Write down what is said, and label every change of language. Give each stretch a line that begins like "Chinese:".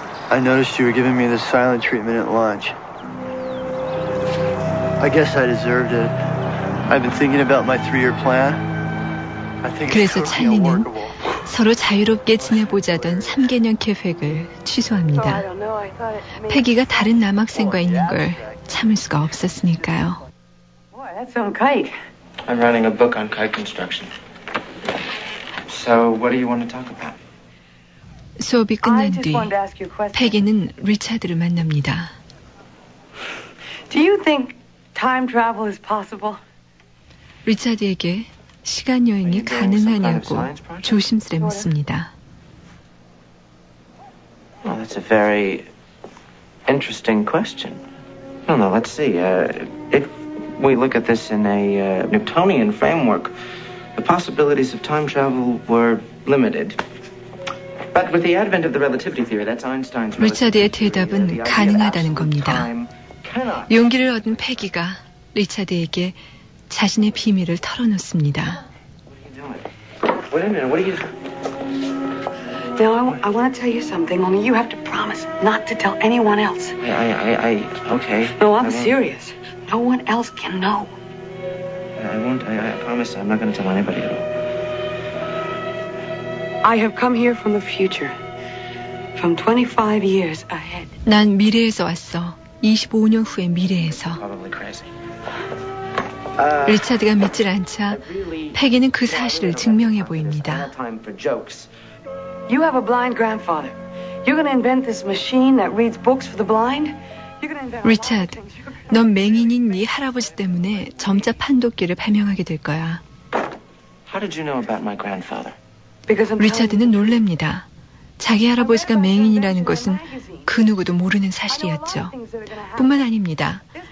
English: I noticed you were giving me the silent treatment at lunch. I guess I deserved it. I've been thinking about my three-year plan. I think
Korean: 그래서 찰리는 서로 자유롭게 지내보자던 3개년 계획을 취소합니다. 패기가 다른 남학생과 있는 걸 참을 수가 없었으니까요.
English: Boy, that's on kite. I'm writing a book on kite construction. So, what do you want to talk about?
Korean: 수업이 끝난 뒤 패기는 리차드를 만납니다.
English: Do you think time travel is possible?
Korean: 리차드에게 시간 여행이 가능하냐고 조심스레 묻습니다.
English: Well, that's a very interesting question. No, no, let's see. If we look at this in a Newtonian framework, the possibilities of time travel were limited. But with the advent of the relativity theory, that's Einstein's.
Korean: 리차드의 대답은 가능하다는 겁니다. 용기를 얻은 패기가 리차드에게 자신의 비밀을 털어놓습니다.
English: Wait a minute. What are you? No, I want to tell you something. Only you have to promise not to tell anyone else. I. Okay. No, I'm serious. No one else can know. I won't. I promise. I'm not going to tell anybody at all. I have come here from the future, from 25 years ahead.
Korean: 난 미래에서 왔어. 25년 후의 미래에서. 리차드가 믿질 않자 패기는 그 사실을 증명해 보입니다.
English: You have a blind grandfather. You're going to invent this machine that reads books for the blind?
Korean: 리차드, 넌 맹인인 네 할아버지 때문에 점자 판독기를 발명하게 될 거야.
English: How did you know about my grandfather?
Korean: 리차드는 놀랍니다. 자기 할아버지가 맹인이라는 것은 그 누구도 모르는 사실이었죠. 뿐만 아닙니다.